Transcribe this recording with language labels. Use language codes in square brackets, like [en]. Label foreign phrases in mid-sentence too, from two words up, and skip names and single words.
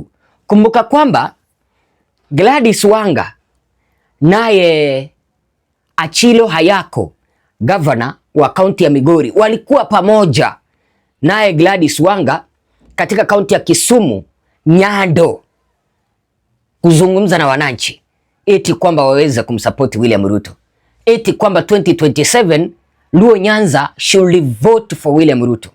[sw] Kumbuka kwamba Gladys Wanga naye Achilo Ayako, gavana wa kaunti ya Migori, walikuwa pamoja naye Gladys Wanga katika kaunti ya Kisumu, Nyando, kuzungumza na wananchi eti kwamba waweze kumsupport William Ruto, eti kwamba 2027 Luo Nyanza [en] should vote for [sw] William Ruto.